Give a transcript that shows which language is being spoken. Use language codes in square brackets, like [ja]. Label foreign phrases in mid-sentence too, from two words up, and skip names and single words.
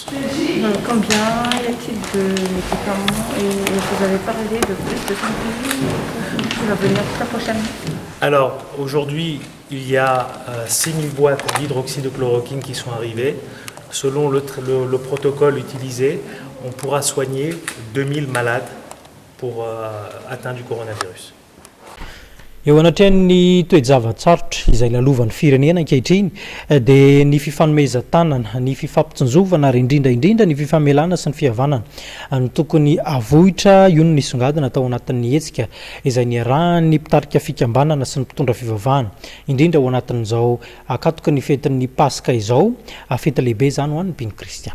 [fr] Combien y a-t-il de médicaments et vous avez parlé de plus de 100 pays qui va venir très prochainement? Alors aujourd'hui, il y a 6000 boîtes d'hydroxyde de chloroquine qui sont arrivées. Selon le protocole utilisé, on pourra soigner 2000 malades pour atteints du coronavirus. [mg] Eo anatrehany toe-javatsarotra izay lalovan'ny firenena ankehitriny dia ny fifanomezan-tanana, ny fifampitsinjovana ary indrindra ny fifamelana sy ny fihavanana no tokony avohitra io no nisongadina atao anatin'ny hetsika izay niarahan'ny mpitarika fikambanana sy ny mpitondra fivavahana indrindra ao anatin'izao akatoka ny fetin'ny Paska izao, fety lehibe zany ho an'ny mpino kristiana.